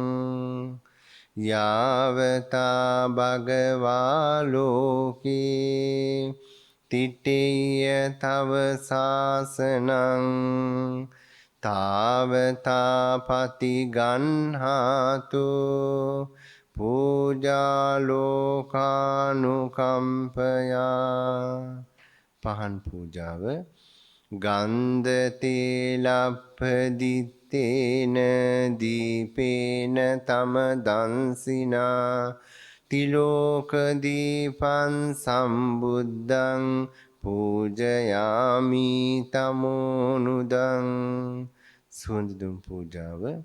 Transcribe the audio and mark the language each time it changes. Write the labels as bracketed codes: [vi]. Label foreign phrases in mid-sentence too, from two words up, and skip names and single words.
[pi] යාවතා භගවා ලෝකේ තිටේය තව සාසනං තාවතා පතිගන්හාතු පූජාලෝකානුකම්පයා [si] පහන් පූජාව [pi] ගන්ධ තේලප්පදිත්තේන දීපේන තම දන්සිනා තිලෝක දීපං සම්බුද්ධං පූජයාමි තමෝනුදං [si] සුවඳ දුම් පූජාව